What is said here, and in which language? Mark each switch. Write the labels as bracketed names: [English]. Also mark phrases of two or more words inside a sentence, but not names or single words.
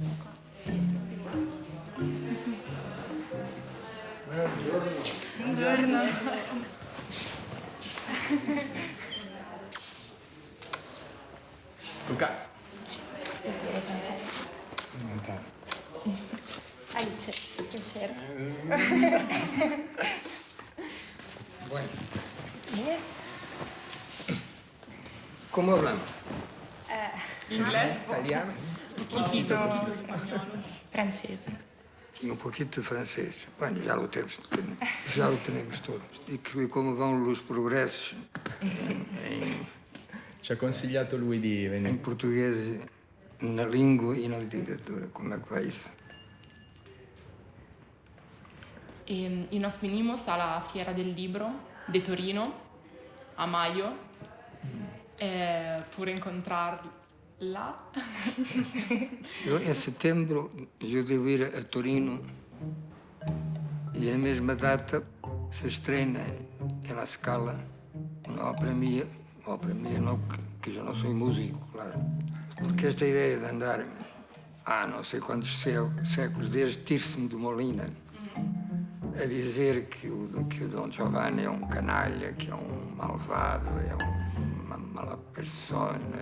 [Italian] Buongiorno. Luca. Piacere, Francesco. Alice, piacere. [Spanish] Bueno. Bien. ¿Cómo hablamos? Inglés. [Italian] Italiano? [Spanish] Un poquito [Italian] spagnolo. Francese. [Portuguese] E um pouquinho de francês. Bueno, já o temos todos. E como vão os progressos [Italian] Ci ha consigliato lui di venire. [Portuguese] em português, na língua e na literatura. Como é que vai isso? [Spanish] Y nos vinimos a la Fiera del Libro de Torino a mayo por encontrarla. [Portuguese] Em setembro eu devo ir a Torino e na mesma data se estrena na Scala uma ópera minha ou para mim, não, que eu não sou músico, claro. Porque esta ideia de andar há não sei quantos séculos, desde Tirso de Molina, a dizer que o Dom Giovanni é um canalha, que é um malvado, é uma [Spanish] mala persona.